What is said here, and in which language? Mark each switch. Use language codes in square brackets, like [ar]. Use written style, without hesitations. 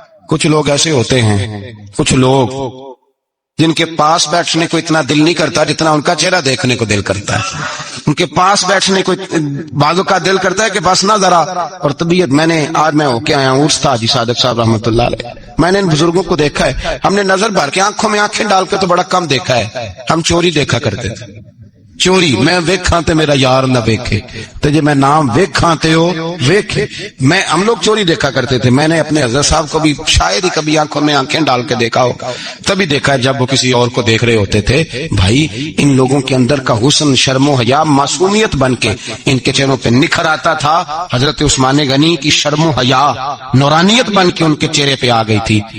[ur] کچھ لوگ ایسے ہوتے ہیں، کچھ لوگ جن کے پاس بیٹھنے کو اتنا دل نہیں کرتا جتنا ان کا چہرہ دیکھنے کو دل کرتا ہے. ان کے پاس بیٹھنے کو بعضوں کا دل کرتا ہے کہ بس نہ ذرا. اور طبیعت آج میں ہو کے آیا ہوں، عرس تھا حاجی صادق صاحب رحمۃ اللہ علیہ. میں نے ان بزرگوں کو دیکھا ہے، ہم نے نظر بھر کے آنکھوں میں آنکھیں ڈال کے تو بڑا کم دیکھا ہے. ہم چوری دیکھا کرتے تھے، چوری. [pa] میں ویکھاں تے میرا یار نہ ویکھے، تے جے میں نام ویکھاں تے ہو ویکھے. [ur] ہم لوگ چوری دیکھا کرتے تھے. میں نے اپنے حضرت صاحب کو بھی شاید ہی کبھی آنکھوں میں آنکھیں ڈال کے دیکھا ہو، تبھی دیکھا ہے جب وہ کسی اور کو دیکھ رہے ہوتے تھے. بھائی ان لوگوں کے اندر کا حسن، شرم و حیا، معصومیت بن کے ان کے چہروں پہ نکھر آتا تھا. حضرت عثمان غنی کی شرم و حیا نورانیت بن کے ان کے چہرے پہ آ گئی تھی.